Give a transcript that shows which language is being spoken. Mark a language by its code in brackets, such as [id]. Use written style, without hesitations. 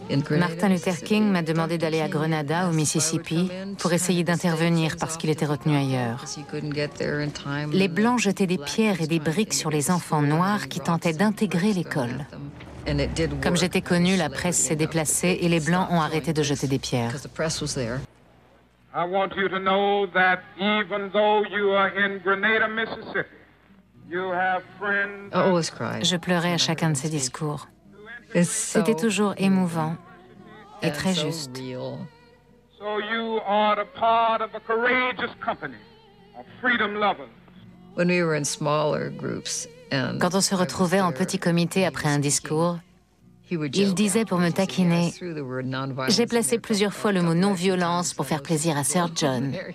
[fr] Martin Luther King m'a demandé d'aller à Grenada, au Mississippi, pour essayer d'intervenir parce qu'il était retenu ailleurs. Les Blancs jetaient des pierres et des briques sur les enfants noirs qui tentaient d'intégrer l'école. Comme j'étais connue, la presse s'est déplacée et les Blancs ont arrêté de jeter des pierres. [en] I want you to know that even though you are in Grenada, Mississippi, you have friends. I always cried. [fr] Je pleurais à chacun de ses discours. C'était toujours émouvant et très juste. [en] So you are a part of a courageous company of freedom lovers. When we were in smaller groups and [fr] quand on se retrouvait en petit comité après un discours, il disait pour me taquiner, j'ai placé plusieurs fois le mot non-violence pour faire plaisir à Sir John.